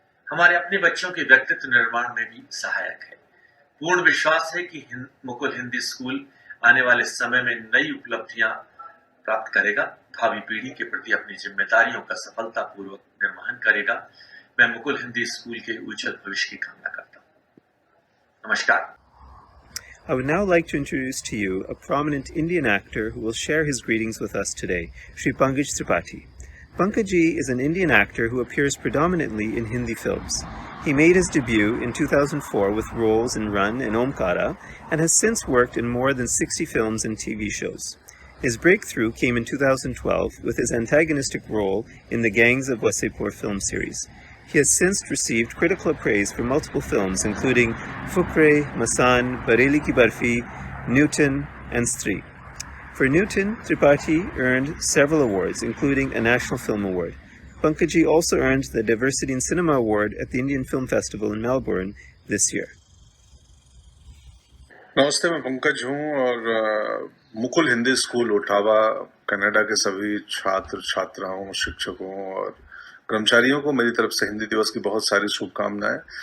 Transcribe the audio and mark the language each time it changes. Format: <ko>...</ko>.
<hi>हमारे अपने बच्चों के व्यक्तित्व निर्माण में भी सहायक है। पूर्ण विश्वास है कि मुकुल हिंदी स्कूल आने वाले समय में नई उपलब्धियां प्राप्त करेगा, भावी पीढ़ी के प्रति अपनी जिम्मेदारियों का सफलतापूर्वक निर्वहन करेगा। मैं मुकुल हिंदी स्कूल के उज्जवल भविष्य की कामना करता हूं। नमस्कार।</hi> <en>I would now like to introduce to you a prominent Indian actor who will share his greetings with us today, Shri Pankaj Tripathi. Pankaj is an Indian actor who appears predominantly in Hindi films. He made his debut in 2004 with roles in Run and Omkara and has since worked in more than 60 films and TV shows. His breakthrough came in 2012 with his antagonistic role in the Gangs of Wasseypur film series. He has since received critical praise for multiple films including Fukre, Masan, Bareli Ki Barfi, Newton, and Stree. For Newton, Tripathi earned several awards, including a National Film Award. Pankaji also earned the Diversity in Cinema Award at the Indian Film Festival in Melbourne this year.</en> <hi>नमस्ते, मैं पंकज हूँ और Mukul Hindi school Ottawa Canada के सभी छात्र छात्राओं, शिक्षकों और कर्मचारियों को मेरी तरफ से हिंदी दिवस की बहुत सारी शुभकामनाएं।</hi>